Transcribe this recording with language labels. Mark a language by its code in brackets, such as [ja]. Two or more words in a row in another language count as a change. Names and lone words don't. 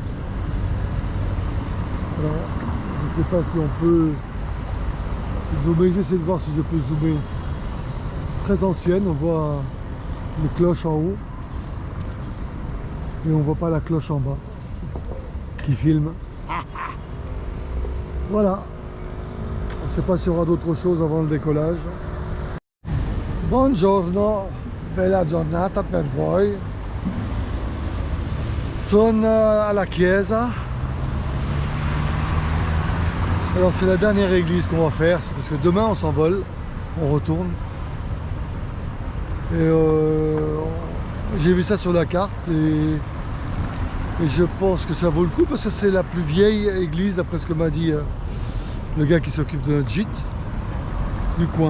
[fr] Alors, je ne sais pas si on peut zoomer, je vais essayer de voir si je peux zoomer. Très ancienne, on voit les cloches en haut et on voit pas la cloche en bas qui filme. Voilà, je ne sais pas s'il y aura d'autres choses avant le décollage. [it] Buongiorno, bella giornata per voi. Sono alla chiesa. [fr] Alors c'est la dernière église qu'on va faire, c'est parce que demain on s'envole, on retourne. Et j'ai vu ça sur la carte et je pense que ça vaut le coup parce que c'est la plus vieille église d'après ce que m'a dit le gars qui s'occupe de notre gîte du coin.